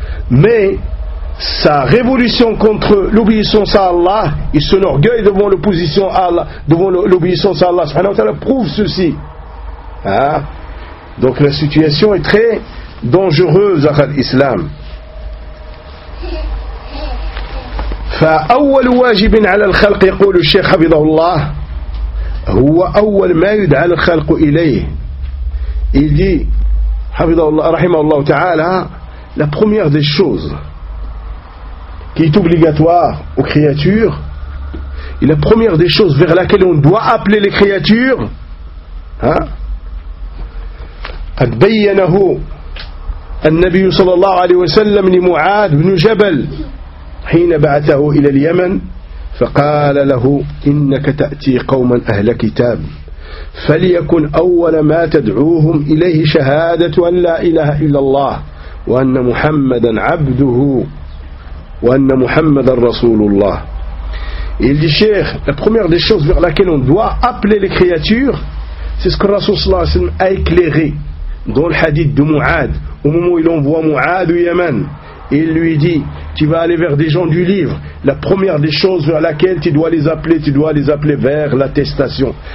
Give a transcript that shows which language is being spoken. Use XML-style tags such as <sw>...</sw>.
<fr>Mais sa révolution contre l'obéissance à Allah et son orgueil devant l'opposition à Allah, devant l'obéissance à Allah subhanahu wa ta'ala, prouve ceci. Donc la situation est très dangereuse à l'islam.</fr> <ar>فأول واجب على الخلق يقول الشيخ حفظه الله هو أول ما يدعى الخلق إليه.</ar> <fr>Il dit</fr> <ar>حفظه الله رحمه الله تعالى</ar> <fr>la première des choses qui est obligatoire aux créatures et la première des choses vers laquelle on doit appeler les créatures.</fr> <ar>قد بينه النبي صلى الله عليه وسلم لمعاذ بن جبل حين بعثه إلى اليمن فقال له إنك تأتي قوما أهل كتاب فليكن أول ما تدعوهم إليه شهادة أن لا إله إلا الله وأن محمدا عبده وأن محمدا رسول الله.</ar> <fr>Il dit, Cheikh, la première des choses vers laquelle on doit appeler les créatures, c'est ce que Rasoul</fr> <ar>صلى الله عليه وسلم</ar> <fr>a éclairé dans le hadith de Mu'ad, au moment où il envoie Mu'ad au Yémen. Il lui dit, tu vas aller vers des gens du livre. La première des choses vers laquelle tu dois les appeler, tu dois les appeler vers l'attestation.</fr>